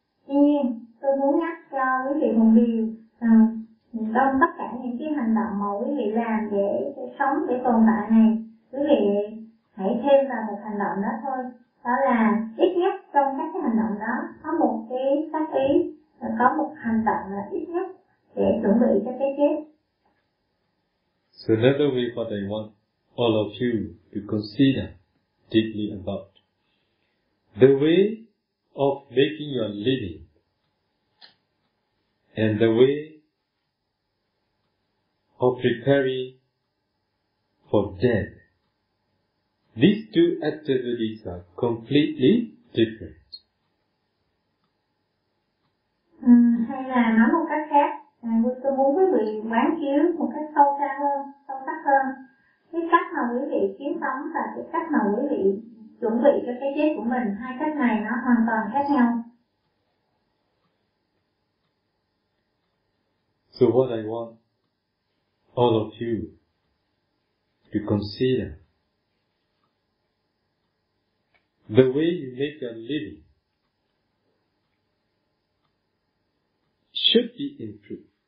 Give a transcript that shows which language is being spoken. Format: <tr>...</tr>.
<vi>Tuy nhiên, tôi muốn nhắc cho quý vị một điều rằng trong tất cả những cái hành động mà quý vị làm để sống, để tồn tại này, quý vị hãy thêm vào một hành động đó thôi. Đó là ít nhất trong các cái hành động đó có một cái tác ý, có một hành động là ít nhất để chuẩn bị cho cái chết.</vi> <en>So another way what I want all of you to consider deeply about the way of making your living and the way of preparing for death. These two activities are completely different.</en> <vi>Hay là nói một cách khác, tôi muốn quý vị quán chiếu một cách sâu sắc hơn cái cách mà quý vị kiếm sống và cái cách mà quý vị chuẩn bị cho cái chết của mình. Hai cách này nó hoàn toàn khác nhau.</vi> <en>So what I want all of you to consider, the way you make your living should be improved.</en>